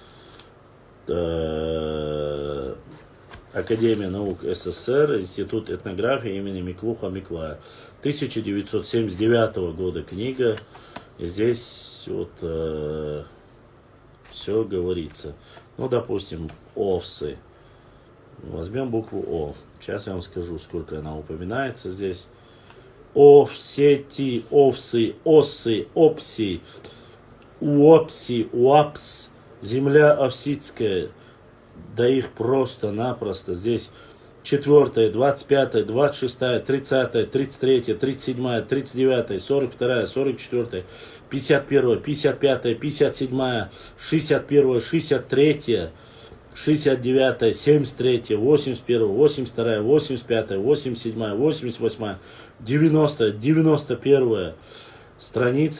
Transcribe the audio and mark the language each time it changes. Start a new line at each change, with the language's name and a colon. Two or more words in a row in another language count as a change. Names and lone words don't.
Russian: Академия наук СССР, Институт этнографии имени Миклуха Миклая. 1979 года книга. И здесь вот все говорится. Ну, допустим, овсы. Возьмем букву О. Сейчас я вам скажу, сколько она упоминается здесь. Овсети, овсы, осы, опси, уопси, уапс, земля овситская. Да их просто-напросто здесь 4, 25, 26, 30, 33, 37, 39, 42, 44, 51, 55, 57, 61, 63, 69, 73, 81, 82, 85, 87, 88, 90, 91 страница.